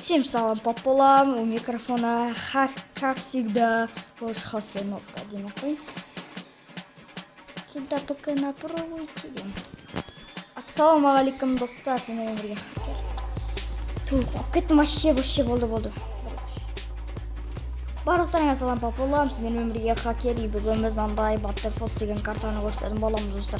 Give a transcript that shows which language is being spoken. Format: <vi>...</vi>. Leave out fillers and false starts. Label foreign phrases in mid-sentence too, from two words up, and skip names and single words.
<ru>Всем салам по полам, у микрофона, как всегда, ваш Хасленовка, Димакой. Сюда пока напробуйте.</ru> <kk>Ассаламу алейкум, достар, сенен бірге хакер. Кеттім вообще болды. Барлықтарыңа салам</kk> <ru>по полам,</ru> <kk>сенен бірге хакер, и бүгін біз мындай Баттерфорс деген картаны көрсетіп боламыз достар.</kk>